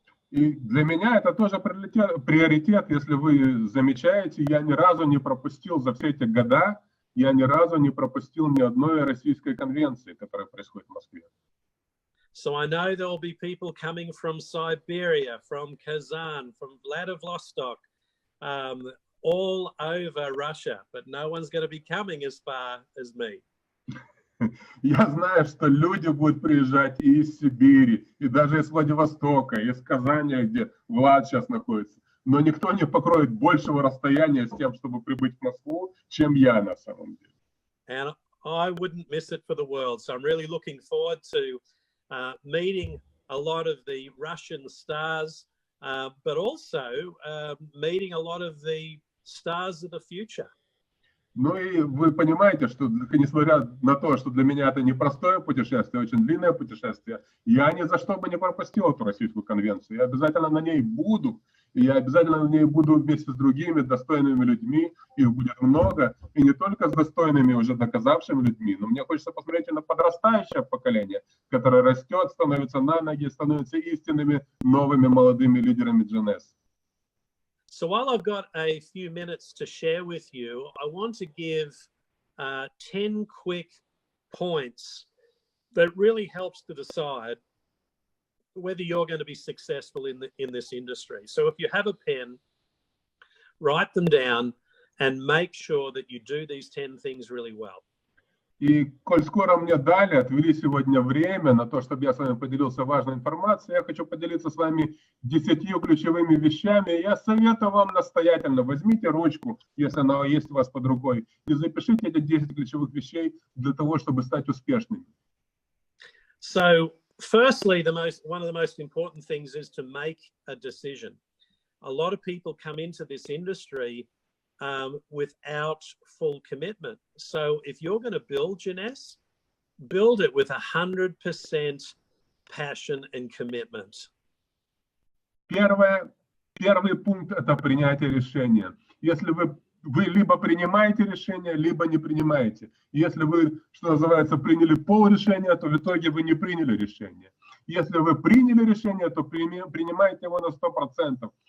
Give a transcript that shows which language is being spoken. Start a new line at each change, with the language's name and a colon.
Russian: И для меня это тоже приоритет, если вы замечаете, я ни разу не пропустил за все эти года, я ни разу не пропустил ни одной российской конвенции, которая происходит в Москве.
English: So I know there will be people coming from Siberia, from Kazan, from Vladivostok, all over Russia, but no one's going to be coming as far as me.
Russian: Я знаю, что люди будут приезжать и из Сибири, и даже из Владивостока, и из Казани, где Влад сейчас находится. Но никто не покроет большего расстояния с тем, чтобы прибыть в Москву, чем я на самом деле.
English: And I wouldn't miss it for the world. So I'm really looking forward to meeting a lot of the Russian stars, but also meeting a lot of the stars of the future.
Russian: Ну и вы понимаете, что несмотря на то, что для меня это непростое путешествие, очень длинное путешествие, я ни за что бы не пропустил эту российскую конвенцию. Я обязательно на ней буду, и я обязательно на ней буду вместе с другими достойными людьми, их будет много, и не только с достойными, уже доказавшими людьми, но мне хочется посмотреть и на подрастающее поколение, которое растет, становится на ноги, становится истинными новыми молодыми лидерами Jeunesse.
English: So while I've got a few minutes to share with you, I want to give 10 quick points that really helps to decide whether you're going to be successful in this industry. So if you have a pen, write them down and make sure that you do these 10 things really well.
Russian: И коль скоро мне дали, отвели сегодня время на то, чтобы я с вами поделился важной информацией, я хочу поделиться с вами 10 ключевыми вещами. Я советую вам настоятельно, возьмите ручку, если она есть у вас под рукой, и запишите эти 10 ключевых вещей для того, чтобы стать успешными.
English: So, firstly, one of the most important things is to make a decision. A lot of people come into this industry without full commitment. So if you're going to build Jeunesse, build it with 100% passion and commitment.
Russian: Первый пункт – это принятие решения. Если вы либо принимаете решение, либо не принимаете. Если вы, что называется, приняли полрешения, то в итоге вы не приняли решение. Если вы приняли решение, то принимайте его на 100%.